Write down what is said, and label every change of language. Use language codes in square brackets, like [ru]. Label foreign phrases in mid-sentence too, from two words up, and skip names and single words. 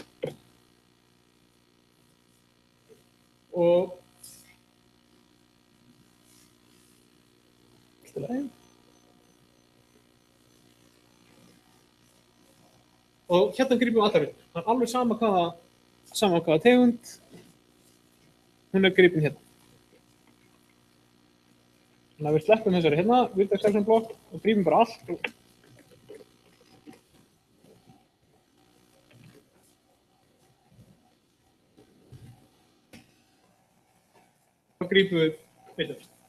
[is] Og Og hérna gripum við allar villur. Það er alveg sama hvaða tegund, hún er gripin hérna. Þannig að við sleppum þessari hérna, [en] weird exception block, [is] og gripum bara allt. Og gripum við villur.